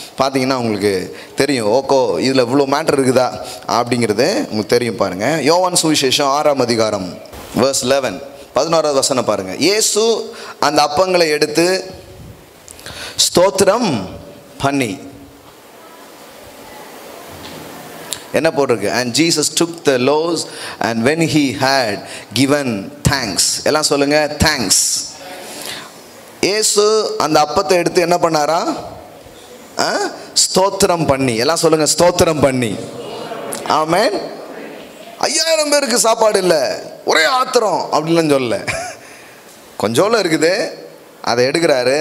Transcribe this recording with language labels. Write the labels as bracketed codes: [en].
[ta] பார்த்தீங்கன்னா உங்களுக்கு தெரியும், ஓகோ இதில் இவ்வளோ மேட்டர் இருக்குதா அப்படிங்கிறது உங்களுக்கு தெரியும். பாருங்கள், யோவான் சுவிசேஷம் 6ஆம் அதிகாரம் verse 11, 11வது வசனம் பாருங்கள். இயேசு அந்த அப்பங்களை எடுத்து ஸ்தோத்திரம் பண்ணி என்ன போட்டிருக்கு? [en] and Jesus took the loaves and when he had given thanks. [ta] எல்லாம் சொல்லுங்க, thanks. இயேசு அந்த அப்பத்தை எடுத்து என்ன பண்ணாரா? ஸ்தோத்திரம் பண்ணி. எல்லாம் சொல்லுங்க, ஸ்தோத்திரம் பண்ணி. ஆமென். 5000 பேருக்கு சாப்பாடு இல்லை, ஒரே ஆத்திரம் அப்படின்லாம் சொல்லல, கொஞ்சோல இருக்குது, அதை எடுக்கிறாரு.